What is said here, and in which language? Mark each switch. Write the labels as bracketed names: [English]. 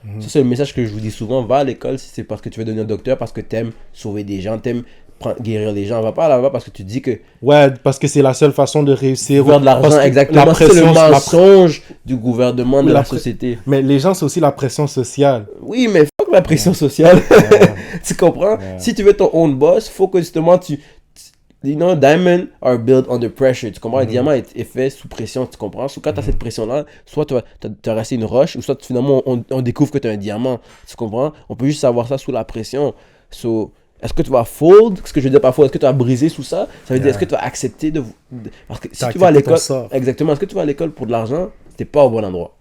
[French] Ça, c'est le message que je vous dis souvent, va à l'école si c'est parce que tu veux devenir docteur, parce que t'aimes sauver des gens, t'aimes guérir les gens. Va pas là-bas parce que tu dis que... Ouais, parce que c'est la seule façon de réussir. Faire de l'argent, exactement. C'est le mensonge du gouvernement, de la société. Mais les gens, c'est aussi la pression sociale. Oui, mais fuck la pression sociale. Tu comprends? Si tu veux ton [English] own boss, [French] faut que justement tu... [English] You know, diamonds are built under pressure. [French] Tu comprends? Le diamant est fait sous pression, tu comprends? Soit quand tu as cette pression-là, soit tu as resté une roche, ou soit finalement on découvre que tu as un diamant. Tu comprends? On peut juste savoir ça sous la pression. So, est-ce que tu vas fold? Ce que je veux dire parfois, est-ce que tu vas briser sous ça? Ça veut dire, est-ce que tu vas accepter parce que si tu vas à l'école, exactement, est-ce que tu vas à l'école pour de l'argent? T'es pas au bon endroit.